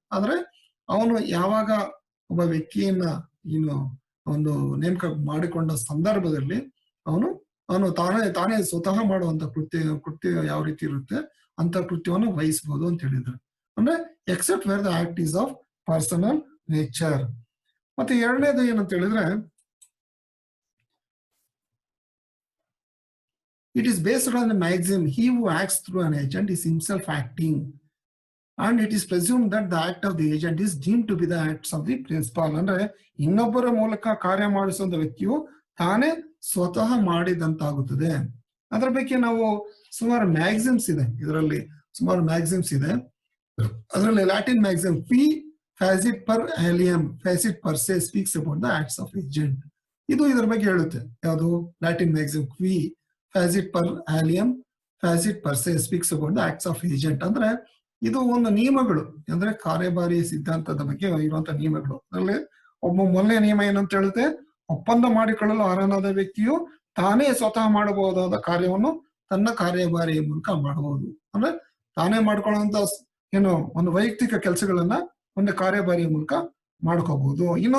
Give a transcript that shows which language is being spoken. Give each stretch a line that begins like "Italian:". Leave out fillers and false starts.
Kannada: ಆದ್ರೆ ಅವನು ಯಾವಾಗ ಒಬ್ಬ ವ್ಯಕ್ತಿಯನ್ನ ಏನು ಒಂದು ನೇಮಕ ಮಾಡಿಕೊಂಡ ಸಂದರ್ಭದಲ್ಲಿ ಅವನು ತಾನೇ ಸ್ವತಃ ಮಾಡುವಂತ ಕೃತ್ಯ ಯಾವ ರೀತಿ ಇರುತ್ತೆ ಅಂತ ಕೃತ್ಯವನ್ನು ವಹಿಸಬಹುದು ಅಂತ ಹೇಳಿದ್ರು. ಅಂದ್ರೆ
English: Except where the act is of personal nature.
Kannada: ಮತ್ತೆ ಎರಡನೇದು ಏನಂತ ಹೇಳಿದ್ರೆ,
English: it is based on the maxim, he who acts through an agent is himself acting, and it is presumed that the act of the agent is deemed to be the acts of the principal.
Kannada: ಅಂದ್ರೆ ಇನ್ನೊಬ್ಬರ ಮೂಲಕ ಕಾರ್ಯ ಮಾಡಿಸುವಂತ ವ್ಯಕ್ತಿಯು ತಾನೇ ಸ್ವತಃ ಮಾಡಿದಂತಾಗುತ್ತದೆ. ಅದರ ಬಗ್ಗೆ ನಾವು ಸುಮಾರು ಮ್ಯಾಕ್ಸಿಮ್ಸ್ ಇದೆ, ಇದರಲ್ಲಿ ಸುಮಾರು ಮ್ಯಾಕ್ಸಿಮ್ಸ್ ಇದೆ. ಅದರಲ್ಲಿ
English: Latin maxim ಫಿ
Latin: facit per alium facit per se
English: speaks about the acts of agent.
Kannada: ಇದು ಇದರ ಬಗ್ಗೆ ಹೇಳುತ್ತೆ. ಯಾವುದು
English: Latin maxim ಕ್ವಿ
Latin: facit per alium facit per se
English: speaks about the acts of agent.
Kannada: ಅಂದ್ರೆ ಇದು ಒಂದು ನಿಯಮಗಳು, ಅಂದ್ರೆ ಕಾರ್ಯಭಾರಿ ಸಿದ್ಧಾಂತದ ಬಗ್ಗೆ ಇರುವಂತಹ ನಿಯಮಗಳು. ಅದರಲ್ಲಿ ಮೊದಲನೇ ನಿಯಮ ಏನಂತ ಹೇಳುತ್ತೆ, ಒಪ್ಪಂದ ಮಾಡಿಕೊಳ್ಳಲು ಅರ್ಹನಾದ ವ್ಯಕ್ತಿಯು ತಾನೇ ಸ್ವತಃ ಮಾಡಬಹುದಾದ ಕಾರ್ಯವನ್ನು ತನ್ನ ಕಾರ್ಯಭಾರಿಯ ಮೂಲಕ ಮಾಡಬಹುದು. ಅಂದ್ರೆ ತಾನೇ ಮಾಡ್ಕೊಳ್ಳುವಂತ ಏನು ಒಂದು ವೈಯಕ್ತಿಕ ಕೆಲಸಗಳನ್ನ ಒಂದು ಕಾರ್ಯಭಾರಿಯ ಮೂಲಕ ಮಾಡ್ಕೋಬಹುದು.